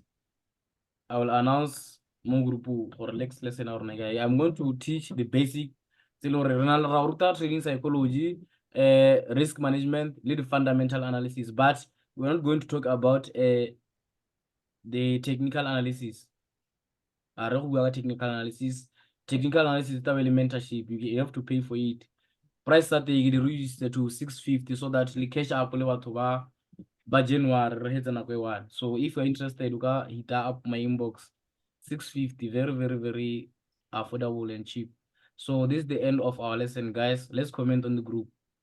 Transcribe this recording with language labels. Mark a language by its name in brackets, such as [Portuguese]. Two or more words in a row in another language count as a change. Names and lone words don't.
[English] I will announce Mungrupu or next lesson or I'm going to teach the basic trading psychology, risk management, lead fundamental analysis, but we're not going to talk about the technical analysis. Technical analysis. Technical analysis is mentorship. You have to pay for it. Price that they reduce to 650 so that the cash up by January [Tswana] re hetsa nako e one. [English] So if you're interested, you can hit up my inbox. 650, very, very, very affordable and cheap. So this is the end of our lesson, guys. Let's comment on the group.